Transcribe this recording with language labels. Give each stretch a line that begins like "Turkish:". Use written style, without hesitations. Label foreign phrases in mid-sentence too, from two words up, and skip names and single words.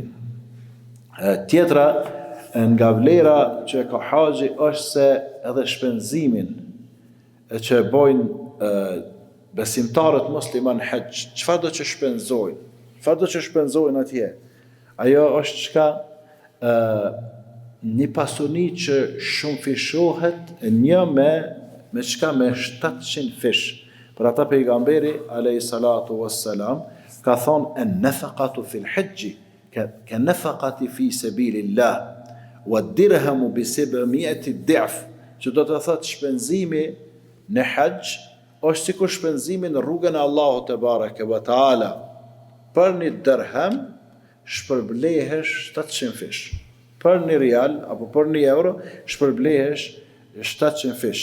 Albanian: Tjetra nga vlera që ka haxhi është se edhe shpenzimin që bojnë besimtarët musliman haxh, çfarë do që shpenzojnë atje? Ajo është çka një pasuni që shumë fishohet, një me çka me 700 fish. Për ata pejgamberi
Arabic: عليه الصلاة والسلام
Albanian: ka thonë:
Arabic: النفقة في الحج كالنفقة في سبيل الله والدرهم بسبعمائة ضعف.
Albanian: Që do të thotë shpenzimi në haxh është sikur shpenzimi në rrugën e Allahut
Arabic: تبارك وتعالى.
Albanian: Për një dirham shpërblehesh 700 fish. Për një rial apo për një euro shpërblehesh 700 fish.